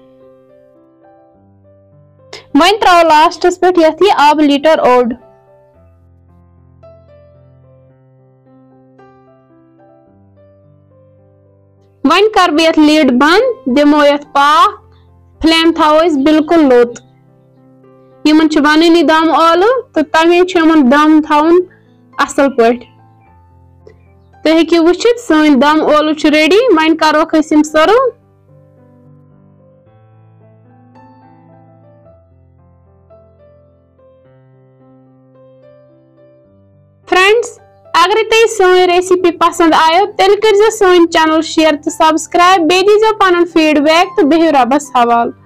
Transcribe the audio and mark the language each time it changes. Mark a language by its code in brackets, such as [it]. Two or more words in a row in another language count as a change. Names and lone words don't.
[ks] वन त्रो लास्टस पे यथ आब लीटर ओड। वन कर बह लीड बंद दिमो यथ पाक फ्लेम थो बिल्कुल लोत। यमन बन दम आलू तो तमे दम थवन असल पे। तुम हेकियो वुचित सन दम ओलू रेडी। वन करो यम सर्व। फ्रेंड्स, अगर तुम सन रेसिपी पसंद आयो तेल कर सन चैनल शेयर तो सब्सक्राइब बे दीजो पन फीडबैक तो बिहियो रबस हवाल।